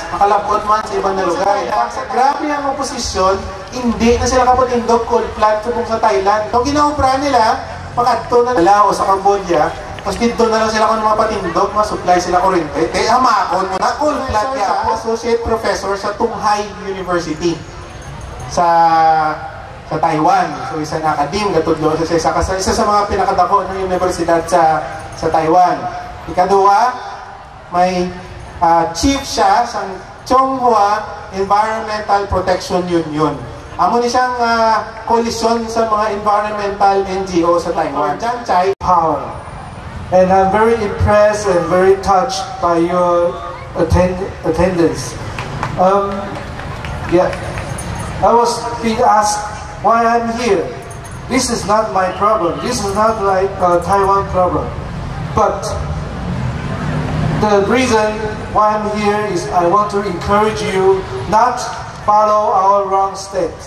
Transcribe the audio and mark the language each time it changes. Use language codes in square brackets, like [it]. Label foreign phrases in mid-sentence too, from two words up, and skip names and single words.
[hil] Makalabot man sa ibang na lugar. Grabe ang oposisyon, hindi na sila kapatindog coal plant sa Thailand. Kung ginaupra nila, makadto na Laos sa Cambodia, tapos dito na lang sila kung mapatindog, masupply sila kuryente. Kaya hamakon mo na coal plant niya. Associate Professor sa Tunghai University sa Taiwan. So isa na akadim, katudlo isa sa mga pinakadako ng universidad sa Taiwan. Ikaduha, may chief siya sa Chonghua Environmental Protection Union. Amo ni siyang koalisyon sa mga [en] environmental NGO [hil] sa Taiwan. Jan Chai Power. [en] And I'm very impressed and very touched by your attendance. Yeah, I was being asked why I'm here. This is not my problem. This is not like a Taiwan problem. But the reason why I'm here is I want to encourage you not follow our wrong steps.